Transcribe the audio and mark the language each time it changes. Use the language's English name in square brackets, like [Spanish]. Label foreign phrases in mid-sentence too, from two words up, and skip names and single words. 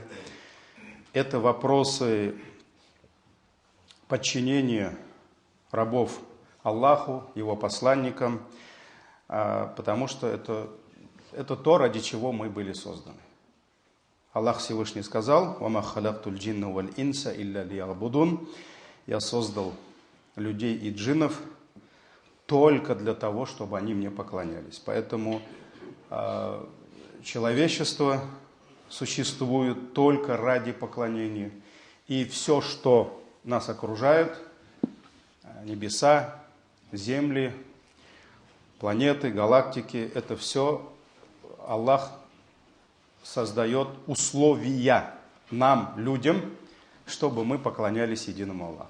[Russian] Это вопросы подчинения рабов Аллаху, Его посланникам, потому что это то, ради чего мы были созданы. Аллах Всевышний сказал: [Arabic] «وما خلقت الجن والإنس إلا ليعبدون». [Russian] Я создал людей и джиннов только для того, чтобы они мне поклонялись. Поэтому человечество существует только ради поклонения. И все, что нас окружает, небеса, земли, планеты, галактики, это все Аллах создает условия нам, людям, чтобы мы поклонялись единому Аллаху.